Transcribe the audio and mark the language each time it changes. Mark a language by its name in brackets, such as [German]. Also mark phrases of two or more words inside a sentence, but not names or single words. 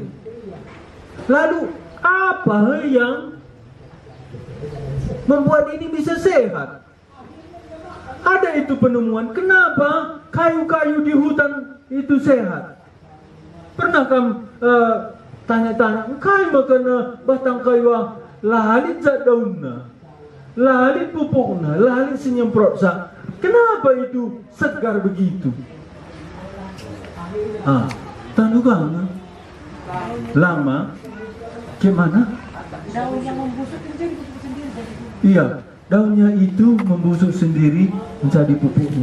[Indonesian] Lalu apa yang membuat ini bisa sehat? Ada itu penemuan. Kenapa kayu-kayu di hutan itu sehat? Pernah kamu tanya-tanya, kayu makan batang kayu lalit zat daunnya, lalit pupuknya, lalit senyemprot sa. Kenapa itu segar begitu? Tandukang lama gimana? Daunnya membusuk menjadi pupuk sendiri. Iya, daunnya itu membusuk sendiri menjadi pupuknya.